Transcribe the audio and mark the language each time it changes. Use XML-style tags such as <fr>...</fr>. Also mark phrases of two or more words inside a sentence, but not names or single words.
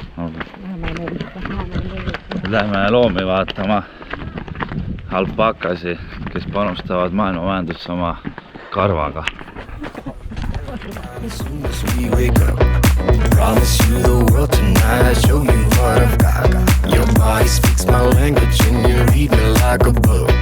<et>Lähme loomi vaatama alpakasi, kes panustavad maailma majandusse oma karvaga.</et> <en>As soon as we wake up, promise you the world tonight, show you what I've got. Your body speaks my language and you read me like a book.</en>